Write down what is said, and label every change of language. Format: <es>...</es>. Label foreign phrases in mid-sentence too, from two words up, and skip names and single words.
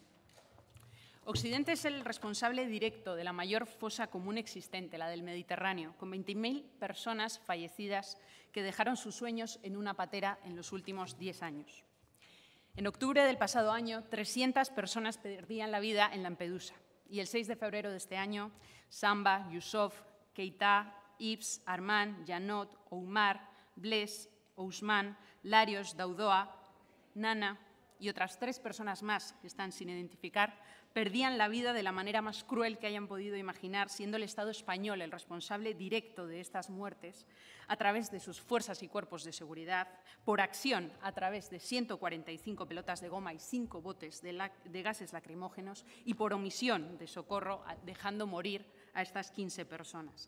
<es>Occidente es el responsable directo de la mayor fosa común existente, la del Mediterráneo, con 20.000 personas fallecidas que dejaron sus sueños en una patera en los últimos 10 años. En octubre del pasado año, 300 personas perdían la vida en Lampedusa, y el 6 de febrero de este año, Samba, Yusuf, Keita, Yves, Armand, Janot, Oumar, Blaise, Ousmane, Larios, Daudoa, Nana y otras 3 personas más que están sin identificar, perdían la vida de la manera más cruel que hayan podido imaginar, siendo el Estado español el responsable directo de estas muertes a través de sus fuerzas y cuerpos de seguridad, por acción a través de 145 pelotas de goma y 5 botes de gases lacrimógenos y por omisión de socorro, dejando morir a estas 15 personas.</es>